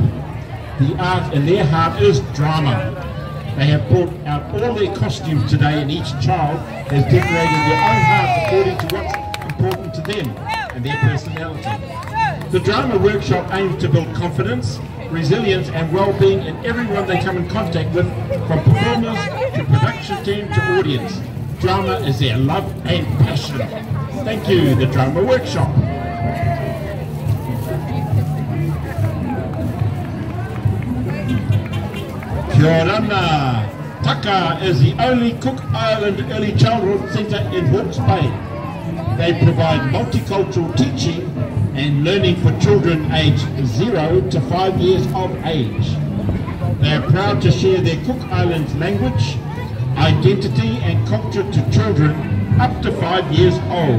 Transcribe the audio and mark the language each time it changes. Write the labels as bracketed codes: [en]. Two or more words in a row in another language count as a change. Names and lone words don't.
[en] The art in their heart is drama. They have brought out all their costumes today, and each child has decorated their own heart according to what's important to them and their personality. The Drama Workshop aims to build confidence, resilience and well-being in everyone they come in contact with, from performers to production team to audience. Drama is their love and passion. Thank you, the Drama Workshop. [mi] Kia ora. [en] Taka is the only Cook Island early childhood centre in Hawke's Bay. They provide multicultural teaching and learning for children aged 0 to 5 years of age. They are proud to share their Cook Islands language, identity and culture to children up to 5 years old.